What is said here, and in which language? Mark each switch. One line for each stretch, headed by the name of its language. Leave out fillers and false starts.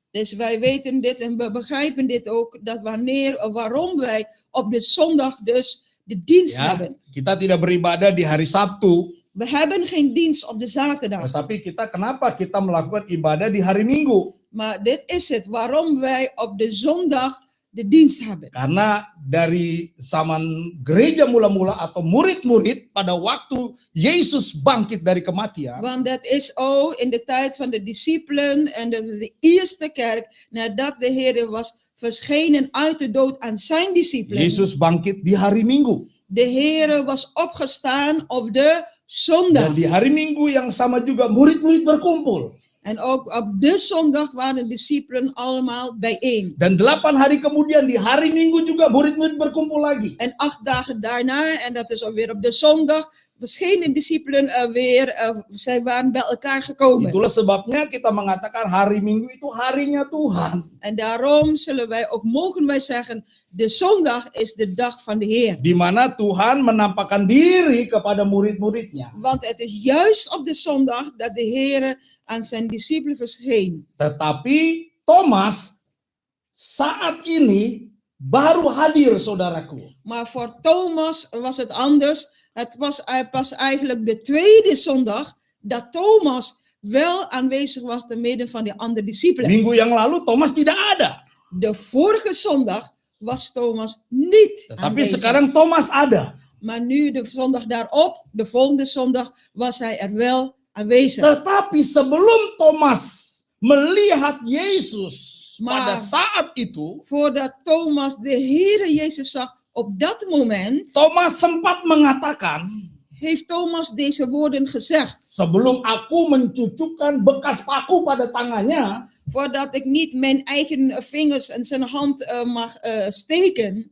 Dutch: Dus wij weten dit en we begrijpen dit ook, dat waarom wij op de zondag dus de dienst
Indonesian: Ya,
Dutch: hebben.
Indonesian: kita tidak beribadah di hari Sabtu,
Dutch: We hebben geen dienst op de zaterdag.
Indonesian: tetapi kenapa kita melakukan ibadah di hari Minggu?
Dutch: Maar dit is het, waarom wij op de zondag de dienst hebben.
Indonesian: Karena dari zaman gereja mula-mula atau murid-murid pada waktu Yesus bangkit dari kematian,
Dutch: Want dat is ook in de tijd van de discipelen en dat is de eerste kerk nadat de Heer was verschenen uit de dood aan zijn discipelen.
Indonesian: Yesus bangkit di hari Minggu.
Dutch: De Heer was opgestaan op de zondag.
Indonesian: Dan di hari Minggu yang sama juga murid-murid berkumpul.
Dutch: En ook op de zondag waren de discipelen allemaal bijeen.
Indonesian: Dan 8 hari kemudian di hari Minggu juga murid-murid berkumpul lagi.
Dutch: En 8 dagen daarna, en dat is alweer op de zondag, verschenen discipelen weer, zij waren bij elkaar gekomen.
Indonesian: Itulah sebabnya kita mengatakan hari Minggu itu harinya Tuhan.
Dutch: En daarom mogen wij zeggen, de zondag is de dag van de Heer.
Indonesian: Di mana Tuhan menampakkan diri kepada murid-muridnya.
Dutch: Want het is juist op de zondag dat de Heer aan zijn discipelen verscheen.
Indonesian: Tetapi Thomas saat ini baru hadir, saudaraku.
Dutch: Maar voor Thomas was het anders. Het was pas eigenlijk de tweede zondag dat Thomas wel aanwezig was te midden van de andere discipelen.
Indonesian: Minggu yang lalu Thomas tidak ada.
Dutch: De vorige zondag was Thomas niet
Indonesian: Tetapi
Dutch: aanwezig.
Indonesian: sekarang Thomas ada.
Dutch: Maar nu de zondag daarop, de volgende zondag, was hij er wel aanwezig.
Indonesian: Tetapi sebelum Thomas melihat Yesus pada saat itu,
Dutch: voordat Thomas de Heere Jezus zag op dat moment,
Indonesian: Thomas sempat mengatakan,
Dutch: heeft Thomas deze woorden gezegd.
Indonesian: sebelum aku mencucukkan bekas paku pada tangannya
Dutch: Voordat ik niet mijn eigen vingers en zijn hand mag steken.